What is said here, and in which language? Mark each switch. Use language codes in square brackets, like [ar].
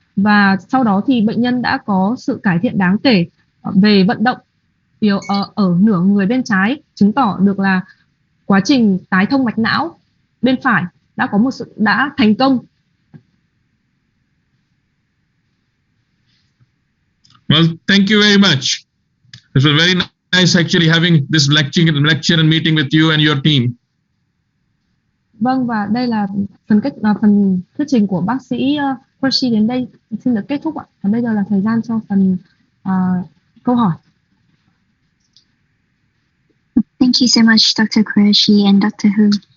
[vi] và sau đó thì bệnh nhân đã có sự cải thiện đáng kể về vận động ở nửa người bên trái, chứng tỏ được là quá trình tái thông mạch não bên phải đã thành công. [en] Well, thank you very much. It was very nice actually having this lecture and meeting with you and your team. [vi] Vâng, và đây là phần thuyết trình của bác sĩ Qureshi đến đây xin được kết thúc ạ. Và bây giờ là thời gian cho phần câu hỏi. [en] Thank you so much, Dr. Qureshi and Dr. Hu.